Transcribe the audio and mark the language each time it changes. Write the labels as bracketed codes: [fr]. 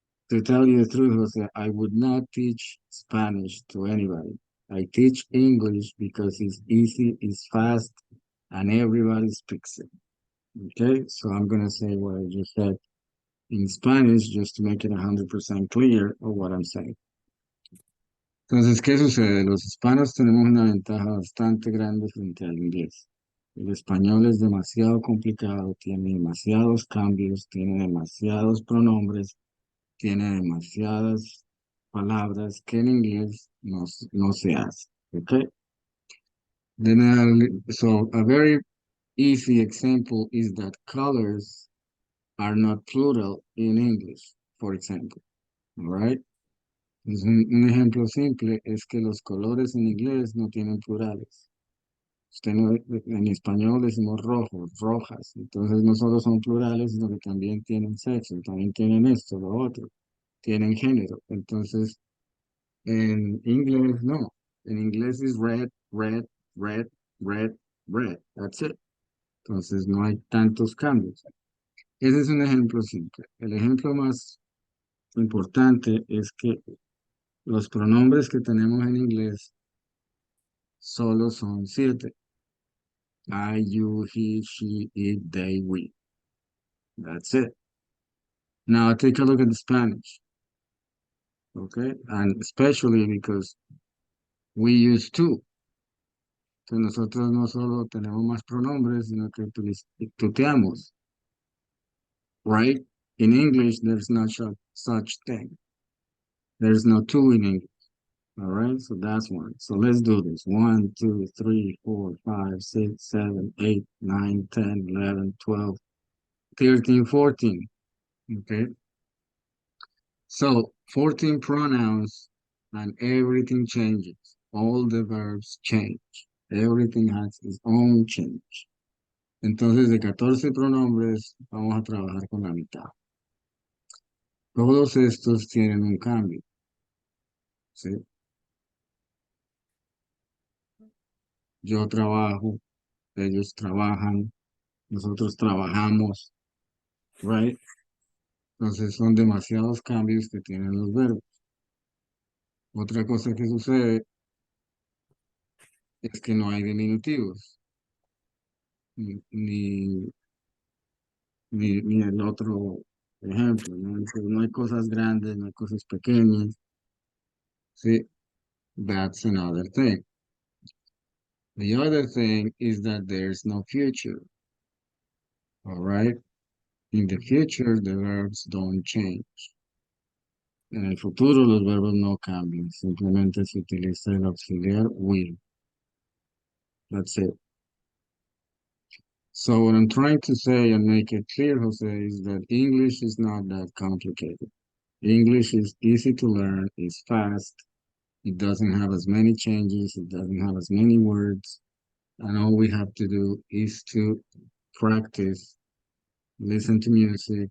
[en] To tell you the truth, Jose, I would not teach Spanish to anybody. I teach English because it's easy, it's fast, and everybody speaks it. Okay, so I'm gonna say what I just said in Spanish just to make it 100% clear of what I'm saying. [es] Entonces, ¿qué sucede? Los hispanos tenemos una ventaja bastante grande frente al inglés. El español es demasiado complicado, tiene demasiados cambios, tiene demasiados pronombres, tiene demasiadas palabras que en inglés no se hace. [en] Okay? So a very easy example is that colors are not plural in English, for example. All right? [es] Un ejemplo simple es que los colores en inglés no tienen plurales. En español decimos rojos, rojas, entonces no solo son plurales, sino que también tienen sexo, también tienen esto, lo otro, tienen género. Entonces, en inglés no. En inglés es [en] red, red, red, red, red. That's it. [es] Entonces no hay tantos cambios. Ese es un ejemplo simple. El ejemplo más importante es que los pronombres que tenemos en inglés solo son 7. [en] I, you, he, she, it, they, we. That's it. Now take a look at the Spanish. Okay? And especially because We use to. [es] Entonces nosotros no solo tenemos más pronombres, sino que tuteamos, right? [en] In English, there's no such thing. There's no to in English. All right, so that's one. So let's do this. 1, 2, 3, 4, 5, 6, 7, 8, 9, 10, 11, 12, 13, 14. Okay, so 14 pronouns and everything changes. All the verbs change. Everything has its own change. [es] Entonces, de 14 pronombres, vamos a trabajar con la mitad. Todos estos tienen un cambio, ¿sí? Yo trabajo, ellos trabajan, nosotros trabajamos, right? Entonces son demasiados cambios que tienen los verbos. Otra cosa que sucede es que no hay diminutivos, ni, ni el otro ejemplo, ¿no? Entonces, no hay cosas grandes, no hay cosas pequeñas, ¿sí? [en] That's another thing. The other thing is that there's no future, all right? In the future, the verbs don't change. [es] En el futuro, los verbos no cambian, simplemente se utiliza el auxiliar will. [en] That's it. So what I'm trying to say and make it clear, Jose, is that English is not that complicated. English is easy to learn, it's fast, it doesn't have as many changes, it doesn't have as many words, and all we have to do is to practice, listen to music,